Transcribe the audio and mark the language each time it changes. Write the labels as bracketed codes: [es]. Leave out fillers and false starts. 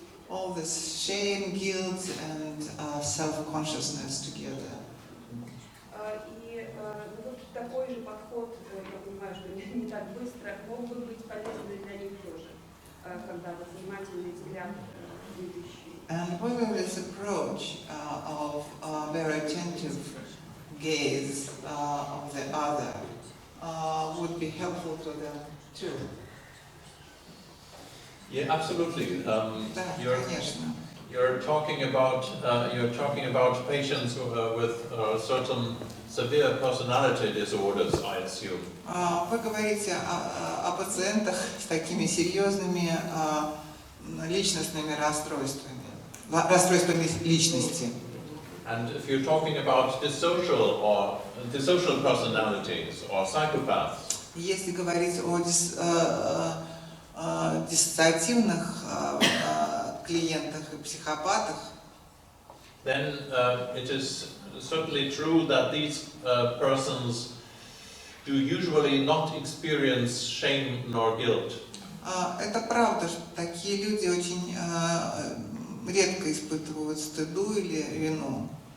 [en] All this shame, guilt, and self-consciousness together. [ru] И вот такой же подход, я понимаю, что не так быстро, мог бы быть полезен для них тоже, когда вот внимательный взгляд видящий. [en] And whether this approach of very attentive gaze of the other would be helpful to them too. Yeah, absolutely. [ru] Да, конечно. [en] You're talking about patients with certain severe personality disorders, I assume. [ru] Вы говорите о пациентах с такими серьезными личностными расстройствами личности. [en] And if you're talking about dissocial personalities or psychopaths, [ru] Если говорить о диссоциативных клиентах и психопатах, [en] then it is certainly true that these persons do usually not experience shame nor guilt. [ru] это правда, что такие люди очень редко испытывают стыду или вину.